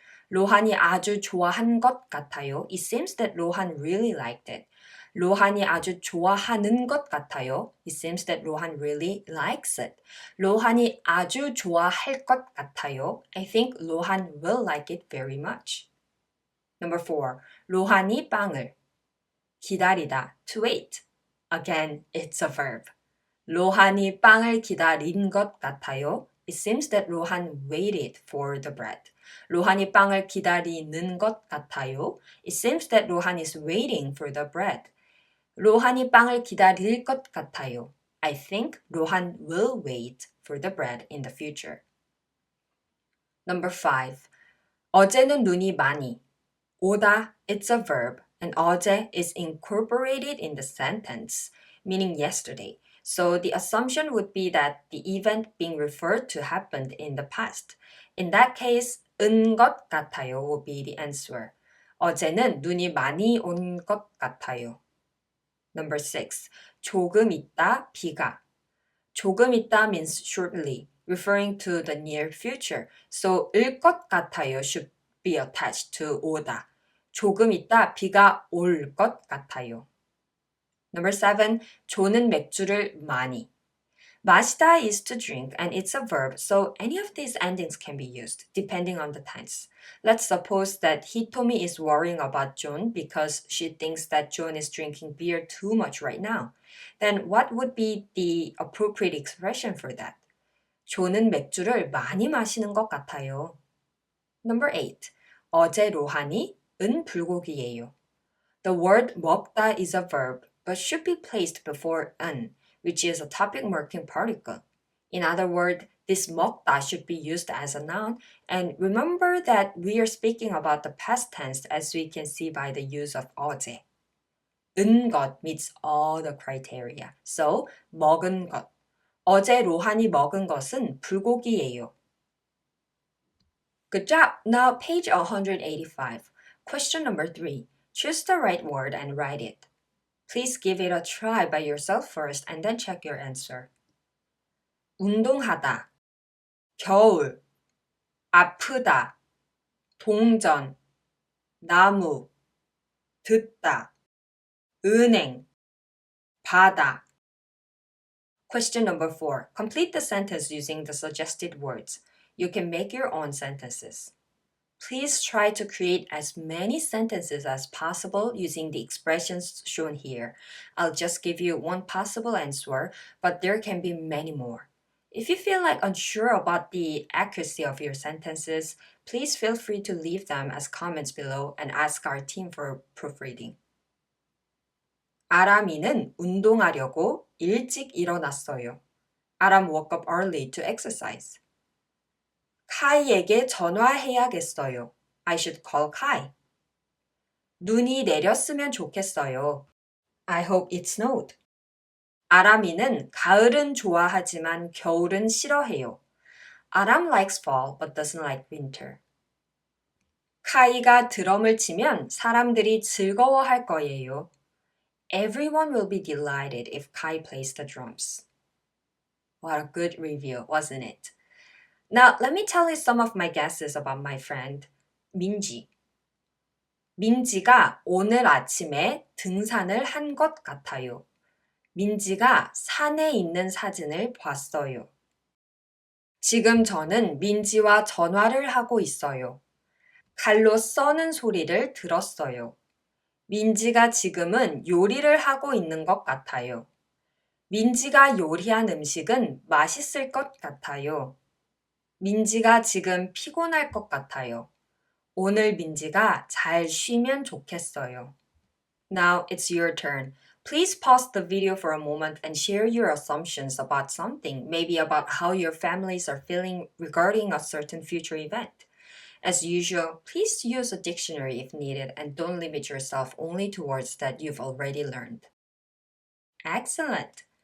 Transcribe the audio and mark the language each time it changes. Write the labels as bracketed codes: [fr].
[ko] 로한이 아주 좋아한 것 같아요. [en] It seems that 로한 really liked it. [ko] 로한이 아주 좋아하는 것 같아요. [en] It seems that 로한 really likes it. [ko] 로한이 아주 좋아할 것 같아요. [en] I think 로한 will like it very much. Number 4. [ko] 로한이 빵을. [en] 기다리다, to wait. Again, it's a verb. [ko] 로한이 빵을 기다린 것 같아요. [en] It seems that 로한 waited for the bread. [ko] 로한이 빵을 기다리는 것 같아요. [en] It seems that 로한 is waiting for the bread. [ko] 로한이 빵을 기다릴 것 같아요. [en] I think 로한 will wait for the bread in the future. Number 5. [ko] 어제는 눈이 많이. [en] 오다, it's a verb, and 어제 is incorporated in the sentence, meaning yesterday. So the assumption would be that the event being referred to happened in the past. In that case, 은 것 같아요 will be the answer. [ko] 어제는 눈이 많이 온 것 같아요. [en] Number 6. [ko] 조금 있다 비가. [en] 조금 있다 means shortly, referring to the near future. So 을 것 같아요 should be attached to 오다. [ko] 조금 있다 비가 올 것 같아요. [en] Number 7. [ko] 조는 맥주를 많이. [en] 마시다 is to drink and it's a verb, so any of these endings can be used, depending on the tense. Let's suppose that Hitomi is worrying about John because she thinks that John is drinking beer too much right now. Then what would be the appropriate expression for that? [ko] 조는 맥주를 많이 마시는 것 같아요. [en] Number 8. [ko] 어제 로한이 은 불고기예요. [en] The word 먹다 is a verb, but should be placed before 은, which is a topic marking particle. In other words, this 먹다 should be used as a noun, and remember that we are speaking about the past tense as we can see by the use of 어제. 은 것 meets all the criteria. So, 먹은 것. [ko] 어제 로한이 먹은 것은 불고기예요. [en] Good job! Now page 185. Question number 3. Choose the right word and write it. Please give it a try by yourself first and then check your answer. [ko] 운동하다, 겨울, 아프다, 동전, 나무, 듣다, 은행, 바다. [en] Question number 4. Complete the sentence using the suggested words. You can make your own sentences. Please try to create as many sentences as possible using the expressions shown here. I'll just give you one possible answer, but there can be many more. If you feel like unsure about the accuracy of your sentences, please feel free to leave them as comments below and ask our team for proofreading. [ko] 아람이는 운동하려고 일찍 일어났어요. [en] Aram woke up early to exercise. [ko] 카이에게 전화해야겠어요. [en] I should call Kai. [ko] 눈이 내렸으면 좋겠어요. [en] I hope it snowed. [ko] 아람이는 가을은 좋아하지만 겨울은 싫어해요. [en] Aram likes fall but doesn't like winter. [ko] 카이가 드럼을 치면 사람들이 즐거워할 거예요. [en] Everyone will be delighted if Kai plays the drums. What a good review, wasn't it? Now, let me tell you some of my guesses about my friend, 민지. [ko] 민지가 오늘 아침에 등산을 한 것 같아요. 민지가 산에 있는 사진을 봤어요. 지금 저는 민지와 전화를 하고 있어요. 칼로 써는 소리를 들었어요. 민지가 지금은 요리를 하고 있는 것 같아요. 민지가 요리한 음식은 맛있을 것 같아요. 민지가 지금 피곤할 것 같아요. 오늘 민지가 잘 쉬면 좋겠어요. [en] Now it's your turn. Please pause the video for a moment and share your assumptions about something, maybe about how your families are feeling regarding a certain future event. As usual, please use a dictionary if needed and don't limit yourself only to words that you've already learned. Excellent!